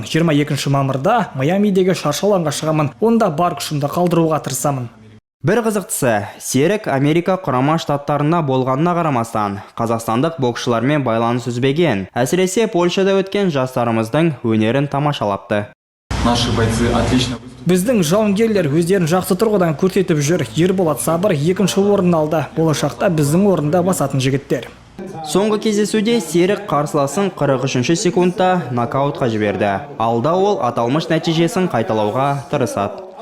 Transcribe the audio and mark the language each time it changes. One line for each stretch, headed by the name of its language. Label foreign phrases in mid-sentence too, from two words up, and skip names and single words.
Kazakh: 22 мамырда Майамидегі шаршы алаңға шығамын. Онда бар күшімді қалдыруға тырысамын. Бір қызықтысы, Серік Америка құрама штаттарына болғанына қарамастан, қазақстандық боксшылармен байланыс үзбеген. Әсіресе Польшада өткен жастарымыздың өнерін тамашалапты.
Russian: Наши бойцы отлично.
Kazakh: Біздің жауынгерлер өздерін жақсы тұрғыдан көрсетіп жүр. Ерболат Сабыр 2-ші орын алды. Болашақта біздің орында басатын жігіттер. Соңғы кездесуде Серік қарсыласын 43 секундта нокаутқа жіберді. Алда ол аталмыш нәтижесін қайталауға тырысады.